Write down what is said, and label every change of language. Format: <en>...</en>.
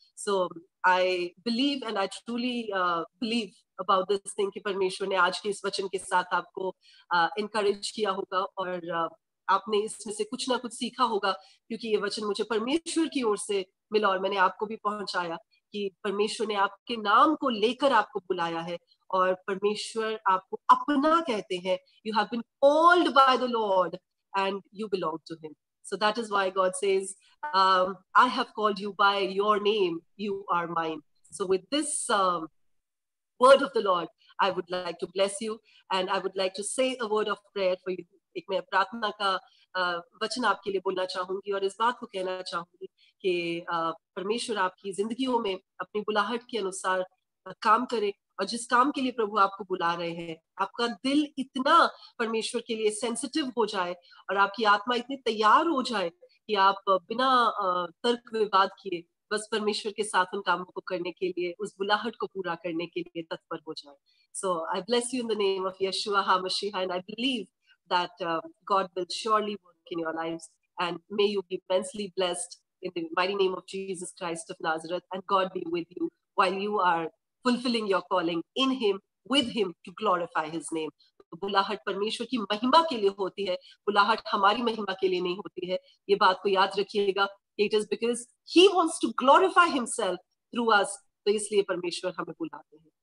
<en>so I believe and I truly believe about this thing</en> <hi>कि परमेश्वर ने आज के इस वचन के साथ आपको इनकरेज किया होगा, और आपने इसमें से कुछ ना कुछ सीखा होगा, क्योंकि ये वचन मुझे परमेश्वर की ओर से मिला और मैंने आपको भी पहुंचाया कि परमेश्वर ने आपके नाम को लेकर आपको बुलाया है, और परमेश्वर आपको अपना कहते हैं।</hi> <en>You have been called by the Lord and you belong to him. So that is why God says, I have called you by your name, you are mine. So with this word of the Lord, I would like to bless you, and I would like to say a word of prayer for you.</en> <hi>एक मैं प्रार्थना का वचन आपके लिए बोलना चाहूंगी और इस बात को कहना चाहूंगी कि परमेश्वर आपकी जिंदगियों में अपनी बुलाहट के अनुसार काम करे, और जिस काम के लिए प्रभु आपको बुला रहे हैं, आपका दिल इतना परमेश्वर के लिए सेंसिटिव हो जाए और आपकी आत्मा इतनी तैयार हो जाए कि आप बिना तर्क विवाद किए बस परमेश्वर के साथ उन कामों को करने के लिए, उस बुलाहट को पूरा करने के लिए तत्पर हो जाए।</hi> <en>So I bless you in the name of Yeshua Hamashiach, and I believe that God will surely work in your lives, and may you be immensely blessed in the mighty name of Jesus Christ of Nazareth, and God be with you while you are fulfilling your calling in Him, with Him, to glorify His name.</en> <hi>तो बुलाहट परमेश्वर की महिमा के लिए होती है, बुलाहट हमारी महिमा के लिए नहीं होती है। ये बात को याद रखिएगा,</hi> <en>it is because He wants to glorify Himself through us,</en> <hi>तो इसलिए परमेश्वर हमें बुलाते हैं।</hi>